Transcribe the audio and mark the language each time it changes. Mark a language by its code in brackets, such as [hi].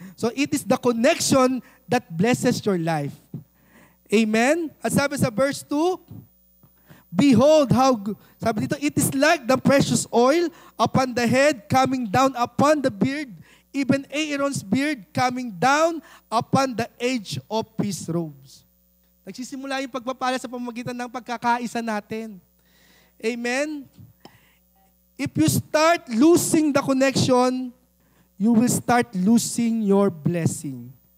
[en] So it is the connection that blesses your life. Amen? [tl] At sabi sa verse 2, [en] behold how good. [tl] Sabi dito, [en] it is like the precious oil upon the head coming down upon the beard, even Aaron's beard coming down upon the edge of his robes. [tl] Nagsisimula yung pagpapala sa pamamagitan ng pagkakaisa natin. Amen? [en] If you start losing the connection, you will start losing your blessing.